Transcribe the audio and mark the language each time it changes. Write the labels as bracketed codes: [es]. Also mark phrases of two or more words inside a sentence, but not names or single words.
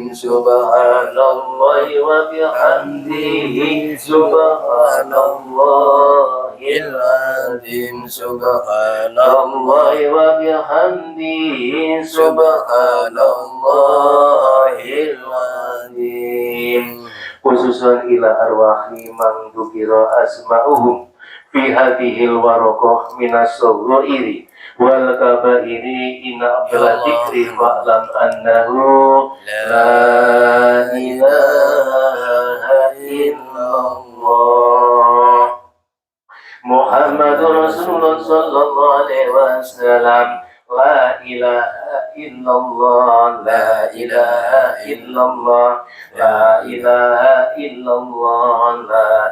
[ar] سبحان الله وبحمده سبحان الله العظيم سبحان الله وبحمده سبحان الله العظيم خصوصا إلى أرواح من ذكرت أسماؤهم في هذه الورقة من الصغير والكبير إن بالذكر فاعلم أنه لا إله إلا الله محمد رسول الله صلى الله عليه وسلم لا إله إلا الله لا إله إلا الله لا إله إلا الله لا